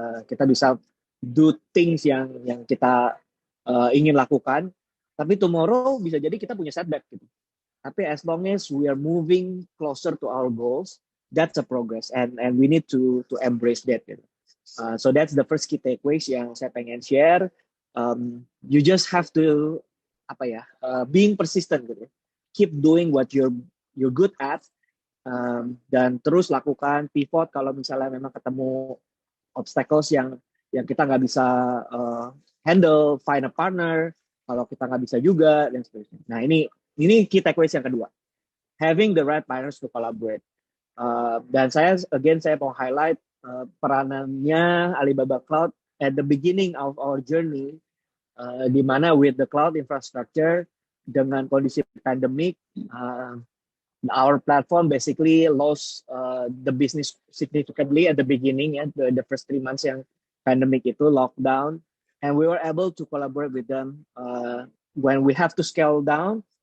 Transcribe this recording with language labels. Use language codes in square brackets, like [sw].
[id] Kita bisa [en] do things [id] yang kita ingin lakukan, tapi [en] tomorrow [id] bisa jadi kita punya setback gitu. Tapi [en] as long as we are moving closer to our goals, that's a progress, and we need to embrace that [id] gitu. [en] So that's the first key takeaways [id] yang saya pengen [en] share. You just have to being persistent [id] gitu. [en] Keep doing what you're good at, [id] dan terus lakukan pivot kalau misalnya memang ketemu obstacles yang kita nggak bisa handle, [en] find a partner [id] kalau kita nggak bisa juga dan seterusnya. Nah ini [en] key takeaways [id] yang kedua, [en] having the right partners to collaborate. [id] Dan saya mau [en] highlight [id] peranannya [en] Alibaba Cloud at the beginning of our journey, [id] di mana [en] with the cloud infrastructure [id] dengan kondisi [en] pandemic, our platform basically lost the business significantly at the beginning, the first 3 months [id] yang [en] pandemic [id] itu [en] lockdown, and we were able to collaborate with them when we have to scale down.